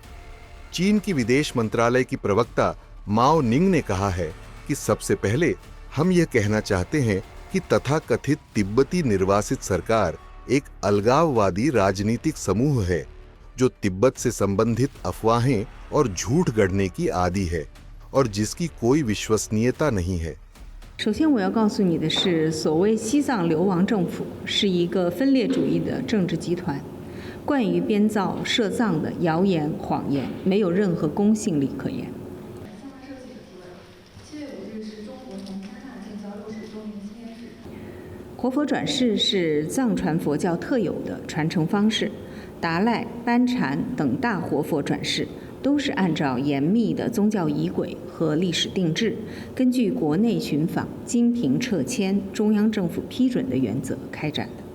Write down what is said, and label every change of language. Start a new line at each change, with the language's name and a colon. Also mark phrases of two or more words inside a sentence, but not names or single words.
Hindi: चीन की विदेश मंत्रालय की प्रवक्ता माओ निंग ने कहा है कि सबसे पहले हम यह कहना चाहते हैं कि तथाकथित तिब्बती निर्वासित सरकार एक अलगाववादी राजनीतिक समूह है जो तिब्बत से संबंधित अफवाहें और झूठ गढ़ने की आदी है और जिसकी कोई विश्वसनीयता नहीं है।
Chinese: 首先我要告诉你的是，所谓西藏流亡政府是一个分裂主义的政治集团，惯于编造涉藏的谣言谎言，没有任何公信力可言。活佛转世是藏传佛教特有的传承方式，达赖、班禅等大活佛转世都是按照严密的宗教仪轨和历史定制，根据国内寻访、金瓶撤迁、中央政府批准的原则开展的。